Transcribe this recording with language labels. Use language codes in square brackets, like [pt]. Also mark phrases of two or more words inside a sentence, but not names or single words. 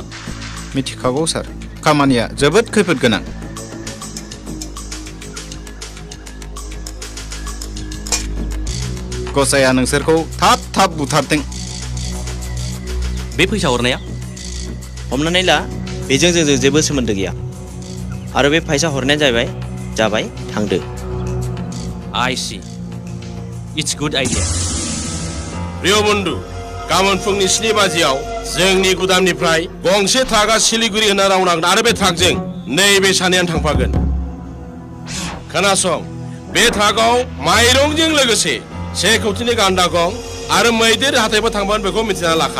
[brx] मिथिखागौ सार खामानिया जोबोद खैफोद गोनां गसाया नोंसोरखौ थाब थाब बुथारथों बे फैसा हरनाया हमनानै ला बेजों जोंजों जेबो सोमोन्दो गैया आरो बे फैसा हरनाया जाबाय थांदो [en] I see. It's good idea. [brx] रिय'बन्धु गाबोन फुंनि 7 बाजियाव जोंनि गुदामनिफ्राय गंसे ट्राकआ सिलिगुरि होना रावनांगोन आरो बे ट्राकजों नैबे सानैयानो थांफागोन खोनासं बे ट्राकआव माइरंजों लोगोसे 1 कौटिनि गान्दा गं आरो मैदेर हाथायबो थांबानो बेखौ मिथिना लाखा